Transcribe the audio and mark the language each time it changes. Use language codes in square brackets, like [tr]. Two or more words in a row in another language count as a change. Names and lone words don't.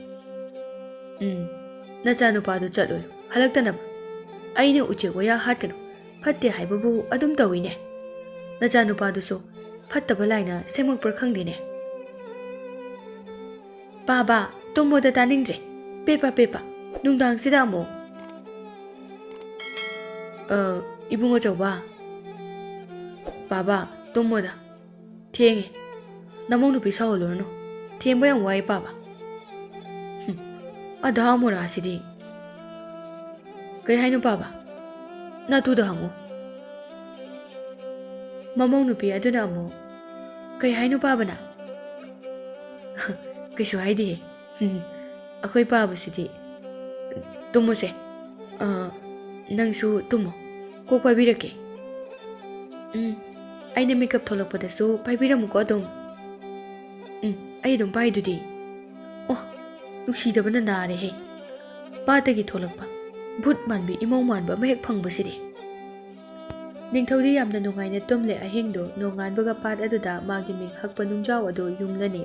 [mni] ꯅꯆꯥ ꯅꯨꯄꯥꯗꯨ ꯆꯠꯂꯣꯏ ꯍꯜꯂꯛꯇꯅꯕ ꯑꯩꯅ ꯎꯆꯦꯛ ꯋꯥꯌꯥ ꯍꯥꯠꯀꯅꯨ ꯐꯠꯇꯦ ꯍꯥꯏꯕꯕꯨ ꯑꯗꯨꯝ ꯇꯧꯏꯅꯦ ꯅꯆꯥ ꯅꯨꯄꯥꯗꯨꯁꯨ ꯐꯠꯇꯕ ꯂꯥꯏꯅ ꯁꯦꯝꯃꯛꯄ꯭ꯔꯥ ꯈꯪꯗꯦꯅꯦ ꯕꯥꯕꯥ ꯇꯨꯝꯃꯣꯗ ꯇꯥꯅꯤꯡꯗ꯭ꯔꯦ Pepa pepa. Nungdang sida mo. Ibungo chawba. Baba, tumoda. Tienge. Namong nupi sa olor no. Tiemba yang wai baba. Ada mo ra sidi. Kay hay no baba. Natuda hango. Mamong nupi aduna mo. Kay hay no baba na. Kaysu hay di. Ako'y baba sidi. Tumo se. Nangsu tumo. Kok paibirake. Aina makeup tholakpadasu paibiramuko adum. Ai adum paidudi. Oh, nuksidabana nare he. Patagi tholakpa. Bhut manbi imong manba mahek phangbasidi. Ningthodi yamna nungaina tumle ahingdo nonganbaga pat aduda magi ming hakpa nungjaw adu yumlani.